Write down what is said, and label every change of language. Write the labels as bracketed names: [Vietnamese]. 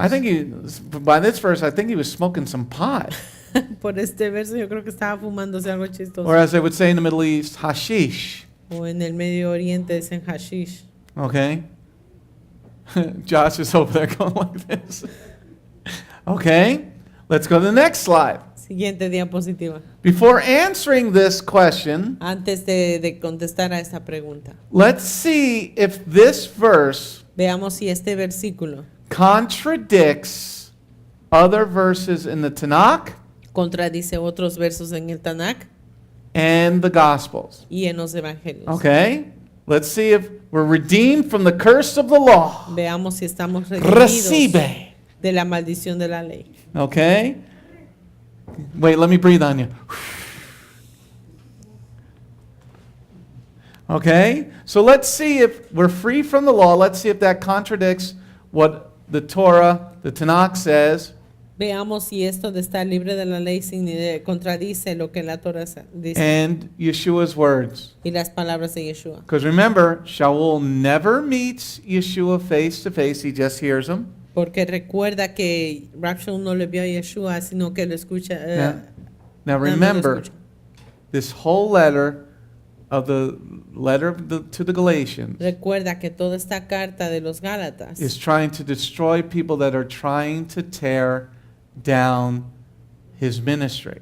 [English] I think by this verse, I think he was smoking some pot. [Spanish] Por este verso yo creo que estaba fumándose algo chistoso. [English] Or as they would say in the Middle East, hashish. [Spanish] O en el Medio Oriente dicen hashish. [English] Okay. Josh is over there going like this. Okay. Let's go to the next slide. [Spanish] Siguiente diapositiva. [English] Before answering this question, [Spanish] antes de contestar a esta pregunta, [English] let's see if this verse [Spanish] veamos si este versículo [English] contradicts other verses in the Tanakh [Spanish] contradice otros versos en el Tanakh [English] and the Gospels. [Spanish] Y en los evangelios. [English] Okay? Let's see if we're redeemed from the curse of the law. [Spanish] Veamos si estamos redimidos de la maldición de la ley. [English] Okay? Wait, let me breathe on you. Okay? So let's see if we're free from the law. Let's see if that contradicts what the Torah, the Tanakh says. [Spanish] Veamos si esto de estar libre de la ley contradice lo que la Torah dice. [English] And Yeshua's words. [Spanish] Y las palabras de Yeshua. [English] Because remember, Sha'ul never meets Yeshua face to face. He just hears him. [Spanish] Porque recuerda que Sha'ul no le vio a Yeshua, sino que lo escucha. [English] Now remember, this whole letter of the to the Galatians [Spanish] recuerda que toda esta carta de los Gálatas [English] is trying to destroy people that are trying to tear down his ministry.